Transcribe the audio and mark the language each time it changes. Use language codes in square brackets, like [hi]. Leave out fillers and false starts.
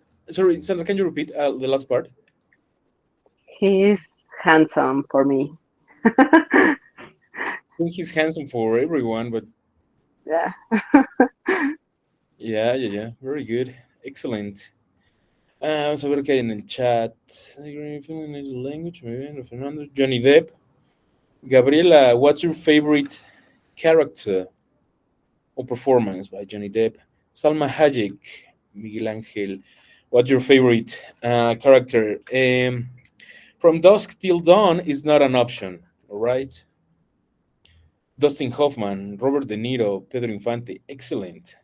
[en] Sorry, Sandra, can you repeat the last part? He's handsome for me. I think he's handsome for everyone, but Yeah. yeah, very good, excellent. [es] Vamos a ver qué hay en el chat. Language, muy bien, Fernando. [en] Johnny Depp. Gabriela, what's your favorite character or performance by Johnny Depp? Salma Hayek, Miguel Angel, what's your favorite character? From Dusk Till Dawn is not an option, all right? Dustin Hoffman, Robert De Niro, Pedro Infante, excellent.